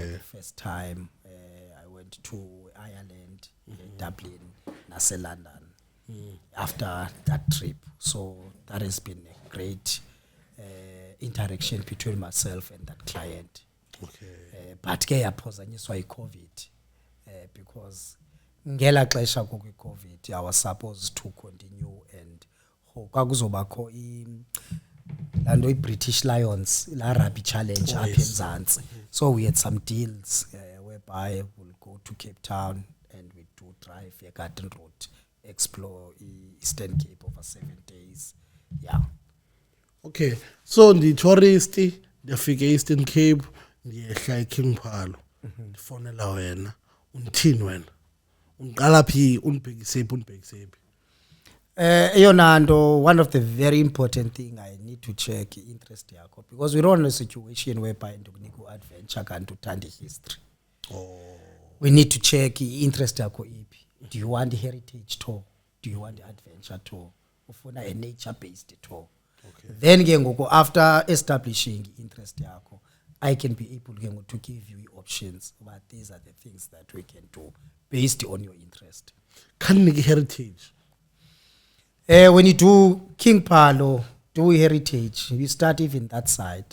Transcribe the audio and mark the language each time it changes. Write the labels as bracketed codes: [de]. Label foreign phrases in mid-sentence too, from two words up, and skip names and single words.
[en] For the first time, I went to Ireland, Dublin, Nase London, after that trip. So that has been a great interaction between myself and that client. Okay. [xh] But ke yaphazanyiswa iCovid, because ngela xesha COVID [en] I was supposed to continue, and [xh] kwakuzobakho lando British Lions la [en] rugby challenge [xh] apha eMzantsi. [en] So we had some deals whereby we'll go to Cape Town and we do drive a garden route, explore Eastern Cape over 7 days. Yeah. [xh] Okay. [en] So the tourist [xh] ndiyafika Eastern Cape ndiyehla eKing Phalo. Ndifonela wena. Unthini wena? Unqala phi unibhekisephi? Yonando, [en] one of the very important thing I need to check interest yakho, because we don't want a situation whereby [xh] ndokunika adventure kanti uthanda [en] history. We need to check interest [xh] yakho iphi. [en] Do you want a heritage tour? Do you want an adventure tour? Ufuna a nature based tour? Okay. Then [xh] ke ngoku [en] after establishing interest yakho, I can be able to give you options, but these are the things that we can do based on your interest. Can you heritage? When you do King Phalo, do heritage, you start even that side.